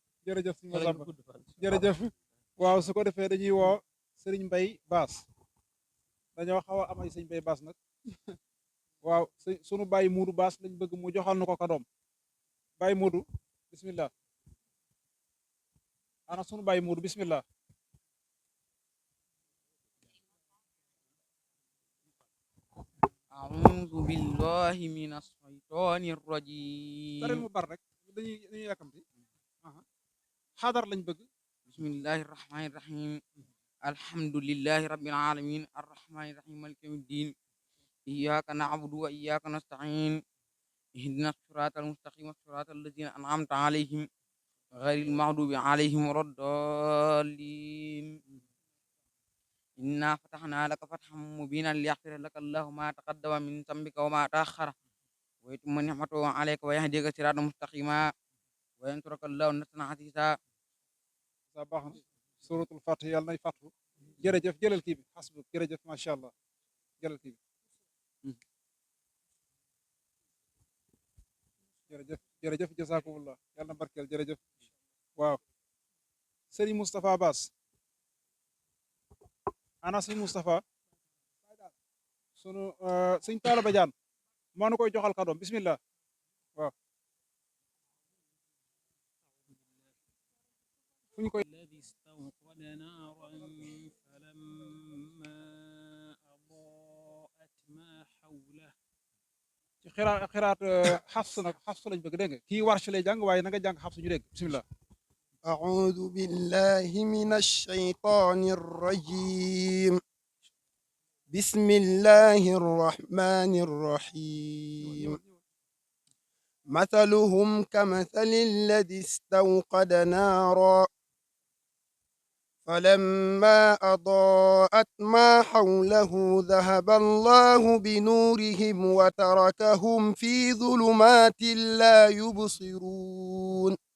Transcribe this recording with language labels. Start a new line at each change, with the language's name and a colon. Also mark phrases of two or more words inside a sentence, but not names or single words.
Wolof: jërëjëf suñu Samba jërëjëf waaw su ko defee dañuy woo sëriñ Mbay Bass dañoo xaw a am ay sëñ Mbay Bass nag waaw sunu bàyyi Muudu Bass lañ bëgg mu joxal nu ko kadoom bàyyi Muudu bismillah ana sunu bàyyi Muudu bismillah
Arabic: أعوذ بالله من الشيطان الرجيم
Wolof: darel mu bar rek dañuy yàkkamti xadar lañ bëgg
Arabic: بسم الله الرحمن الرحيم الحمد لله رب العالمين الرحمن الرحيم مالك يوم الدين إياك نعبد وإياك نستعين اهدنا الصراط المستقيم صراط الذين أنعمت عليهم غير المغضوب عليهم ولا الضالين إنا فتحنا لك فتحا مبينا ليغفر لك الله ما تقدم من ذنبك وما تأخر ويتم نعمته عليك ويهديك صراطا مستقيما وينصرك الله نصرا عزيزا
Wolof: sa baax na
Arabic: سورة الفتح
Wolof: yàlla nay fàttu jërëjëf jëlal kii bi xasbu jërëjëf macha allah jëlal kii bi jërëjëf jërëjëf jazakumullah yàlla na barkeel jërëjëf waaw sëriñ Moustapha Bass ana sëriñ Moustapha sunu sëñ Talla Badiane moo nu koy joxal kadoom bismillah waaw fu ñu koy
Arabic: الذي استوقد نارا فلما أضاءت ما حوله
Wolof: ci xiraat xafs nag xafs lañ bëgg dégg nga kii warsh lay jàng waaye na nga jàng xafs ñu dégg bismillah
Arabic: أعوذ بالله من الشيطان الرجيم بسم الله الرحمن الرحيم مثلهم كمثل الذي استوقد نارا فلما أضاءت ما حوله ذهب الله بنورهم وتركهم في ظلمات لا يبصرون